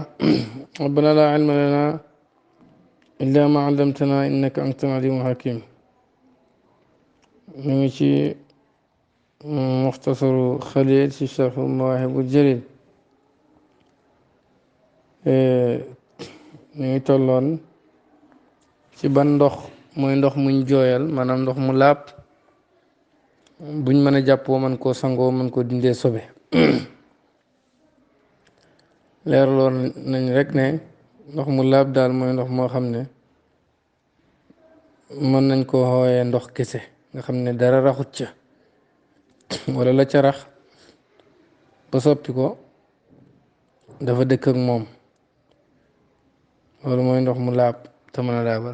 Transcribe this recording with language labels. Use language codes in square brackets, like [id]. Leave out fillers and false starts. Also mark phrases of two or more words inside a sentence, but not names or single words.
[ar] ربنا لا علم لنا إلا ما علمتنا إنك أنت العليم الحكيم. نمشي مختصر خليل في شرح المواهب الجليل. نيجي تولون [wo] ci ban ndox mooy ndox muñ jooyal maanaam ndox mu laab buñ mën a jàppoo man koo sangoo man koo dindee sobe. leerloon nañ rek ne ndox mu laab daal mooy ndox moo xam ne mën nañ koo xooyee ndox kese nga xam ne dara raxut ca wala la ca rax ba soppi ko dafa dëkk ak moom, loolu mooy ndox mu laab te mën a laabal.